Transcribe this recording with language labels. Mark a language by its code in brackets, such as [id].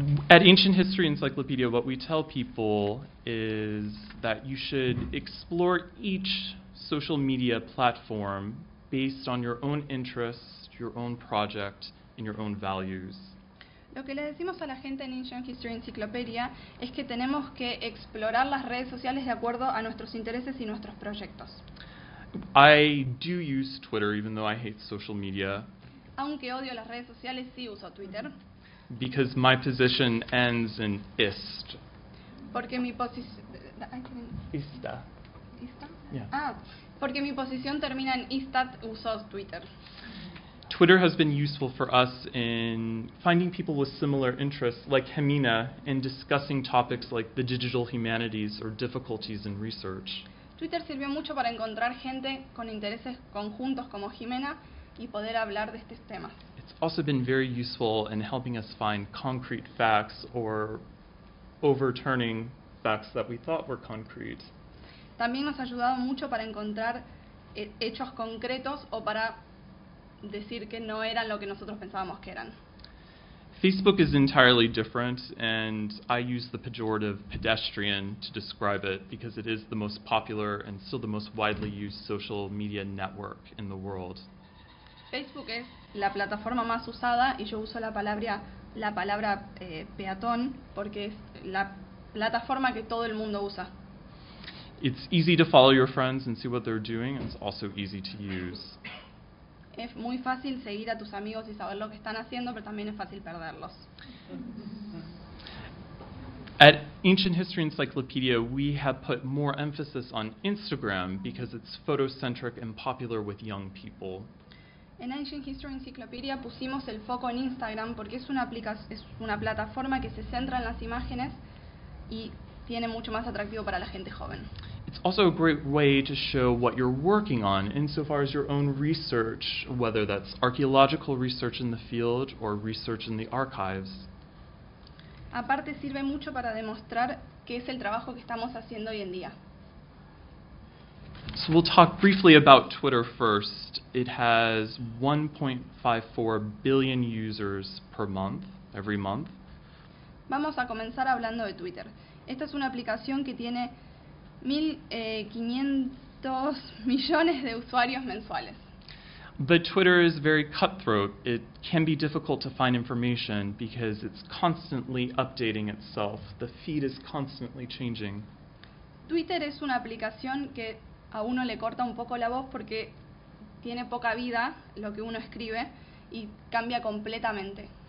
[en] At Ancient History Encyclopedia, what we tell people is that you should explore each social media platform based on your own interests, your own project, and your own values. [es] Lo que le decimos a la gente en Ancient History Encyclopedia es que tenemos que explorar las redes sociales de acuerdo a nuestros intereses y nuestros proyectos. [en] I do use Twitter, even though I hate social media. [es] Aunque odio las redes sociales, sí uso Twitter. [en] Because my position ends in ist. [es] Porque mi posición. Ista. Ista? [en] Yeah. [es] Ah, porque mi posición termina en istat, uso Twitter. [en] Twitter has been useful for us in finding people with similar interests, like Hemina, in discussing topics like the digital humanities or difficulties in research. [es] Twitter sirvió mucho para encontrar gente con intereses conjuntos como Jimena y poder hablar de estos temas. [en] Also been very useful in helping us find concrete facts or overturning facts that we thought were concrete. [es] También nos ha ayudado mucho para encontrar hechos concretos o para decir que no eran lo que nosotros pensábamos que eran. [en] Facebook is entirely different, and I use the pejorative pedestrian to describe it because it is the most popular and still the most widely used social media network in the world. [es] Facebook es la plataforma más usada y yo uso la palabra peatón porque es la plataforma que todo el mundo usa. [en] It's easy to follow your friends and see what they're doing, and it's also easy to use. [es] Es muy fácil seguir a tus amigos y saber lo que están haciendo, pero también es fácil perderlos. [en] At Ancient History Encyclopedia, we have put more emphasis on Instagram because it's photocentric and popular with young people. [es] En Ancient History Encyclopedia pusimos el foco en Instagram porque es una plataforma que se centra en las imágenes y tiene mucho más atractivo para la gente joven. [en] It's also a great way to show what you're working on insofar as your own research, whether that's archaeological research in the field or research in the archives. [es] Aparte, sirve mucho para demostrar qué es el trabajo que estamos haciendo hoy en día. [en] So we'll talk briefly about Twitter first. It has 1.54 billion users per month, every month. [es] Vamos a comenzar hablando de Twitter. Esta es una aplicación que tiene 1.500 millones de usuarios mensuales. [en] But Twitter is very cutthroat. It can be difficult to find information because it's constantly updating itself. The feed is constantly changing. [es] Twitter es una aplicación que a uno le corta un poco la voz porque tiene poca vida lo que uno escribe y cambia completamente.